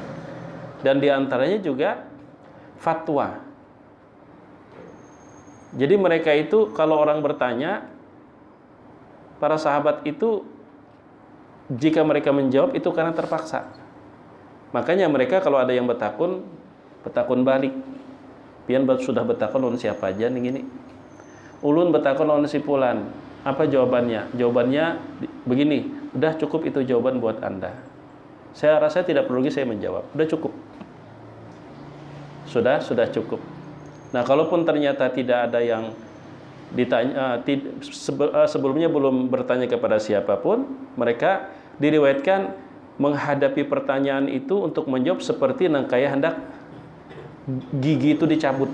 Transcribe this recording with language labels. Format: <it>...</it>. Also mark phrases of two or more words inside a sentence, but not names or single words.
<id>Dan diantaranya juga fatwa. Jadi mereka itu kalau orang bertanya, para sahabat itu jika mereka menjawab itu karena terpaksa. Makanya mereka kalau ada yang betakun balik.</id> <bjn>Pian sudah betakun lawan siapa aja nih gini. Ulun betakun lawan si Fulan. Apa jawabannya?</bjn> <id>Jawabannya begini. Udah cukup itu jawaban buat Anda. Saya rasa tidak perlu lagi saya menjawab. Udah cukup. Sudah cukup. Nah, kalaupun ternyata tidak ada yang ditanya, sebelumnya belum bertanya kepada siapapun, mereka diriwayatkan menghadapi pertanyaan itu untuk menjawab seperti nangkaya hendak gigi itu dicabut.</id>